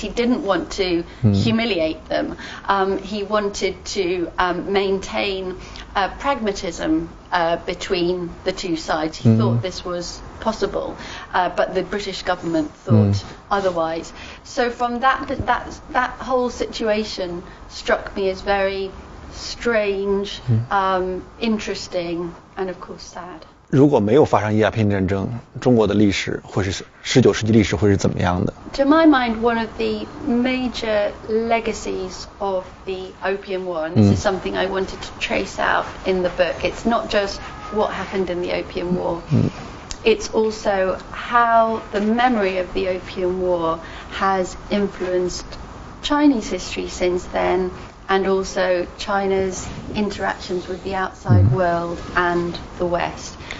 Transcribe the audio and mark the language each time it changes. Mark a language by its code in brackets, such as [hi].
[en] He didn't want to humiliate them. He wanted to maintain pragmatism between the two sides. He thought this was possible, but the British government thought otherwise. So from that whole situation struck me as very strange, interesting, and of course sad. [zh] 如果没有发生鸦片战争，中国的历史会是19世纪历史会是怎么样的 [en] To my mind, one of the major legacies of the Opium War, and this is something I wanted to trace out in the book, it's not just what happened in the Opium War, it's also how the memory of the Opium War has influenced Chinese history since then, and also China's interactions with the outside world and the West.